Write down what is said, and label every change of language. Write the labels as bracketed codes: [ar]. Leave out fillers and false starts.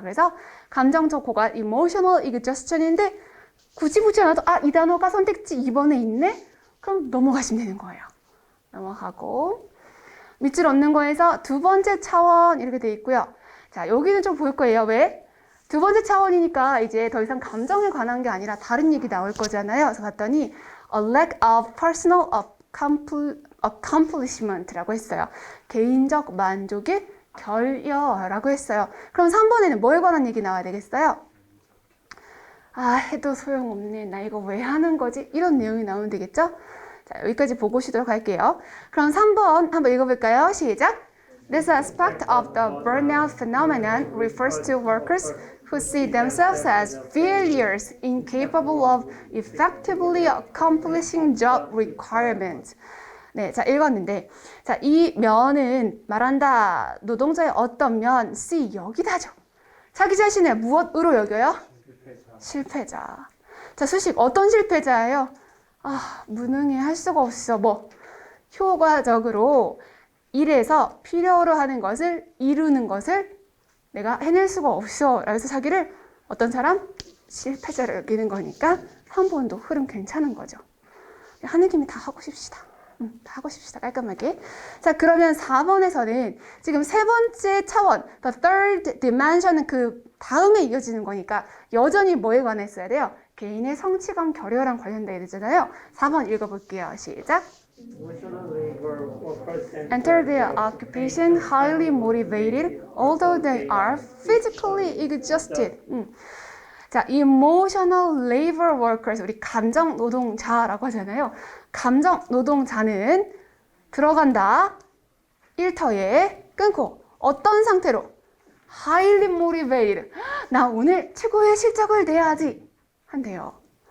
[ko] 그래서 감정적 고갈 emotional exhaustion인데 굳이 보지 않아도 이 단어가 선택지 2번에 있네? 그럼 넘어가시면 되는 거예요. 넘어가고 밑줄 얻는 거에서 두 번째 차원 이렇게 되어 있고요. 자, 여기는 좀 보일 거예요. 왜? 두 번째 차원이니까 이제 더 이상 감정에 관한 게 아니라 다른 얘기 나올 거잖아요. 그래서 봤더니 [en] a lack of personal accomplishment [ko] 라고 했어요. 개인적 만족의 결여라고 했어요. 그럼 3번에는 뭐에 관한 얘기 나와야 되겠어요? 해도 소용없네. 나 이거 왜 하는 거지? 이런 내용이 나오면 되겠죠? 자, 여기까지 보고 쉬도록 할게요. 그럼 3번 한번 읽어볼까요? 시작! [en] This aspect of the burnout phenomenon refers to workers who see themselves as failures incapable of effectively accomplishing job requirements. [ko] 네, 자, 읽었는데, 자, 이 면은 말한다. 노동자의 어떤 면, C, 여기다죠. 자기 자신을 무엇으로 여겨요? 실패자. 자, 수식, 어떤 실패자예요? 아, 무능해, 할 수가 없어. 뭐, 효과적으로 일에서 필요로 하는 것을, 이루는 것을 내가 해낼 수가 없어. 그래서 자기를 어떤 사람? 실패자로 여기는 거니까 3번도 흐름 괜찮은 거죠. 하는 김에 다 하고 싶시다. 다 하고 싶시다. 깔끔하게. 자, 그러면 4번에서는 지금 세 번째 차원, [en] the third dimension [ko] 은 그 다음에 이어지는 거니까 여전히 뭐에 관해 써야 돼요? 개인의 성취감, 결여랑 관련되어 있잖아요. 4번 읽어볼게요. 시작. [en] Emotional labor workers Enter their occupation highly motivated, although they are physically exhausted. [ko] 자, emotional labor workers, 우리 감정 노동자라고 하잖아요. 감정 노동자는 들어간다. 일터에 끊고 어떤 상태로? [en] highly motivated. [ko] 나 오늘 최고의 실적을 내야지. 한대요.